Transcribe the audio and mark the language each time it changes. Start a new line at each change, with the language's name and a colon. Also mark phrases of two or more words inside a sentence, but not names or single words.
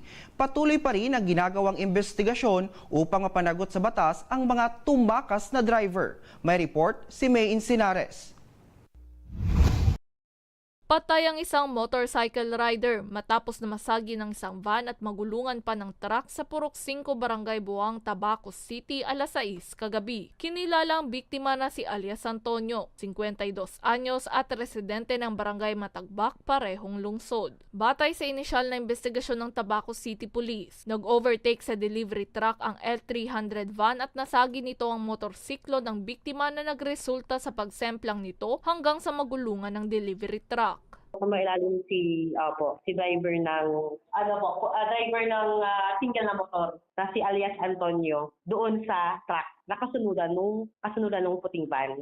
Filipino: Patuloy pa rin ang ginagawang investigasyon upang mapanagot sa batas ang mga tumakas na driver. May report si May Insinares. Patay ang isang
English: motorcycle rider
Filipino: matapos na masagi ng isang van at magulungan pa ng truck sa Purok 5 Barangay Buang, Tabaco City, alas 6 kagabi. Kinilalang biktima na si alias Antonio, 52 anyos at residente ng Barangay Matagbak, parehong lungsod. Batay sa inisyal na investigasyon ng
English: Tabaco City Police,
Filipino: nag-overtake sa
English: delivery truck
Filipino: ang
English: L300 van
Filipino: at nasagi nito ang motorsiklo ng biktima na nagresulta sa pagsemplang nito hanggang sa magulungan ng
English: delivery truck.
Filipino: Kung mailalim si driver ng driver ng single na motor na si alias Antonio doon sa truck nakasunod nung puting van.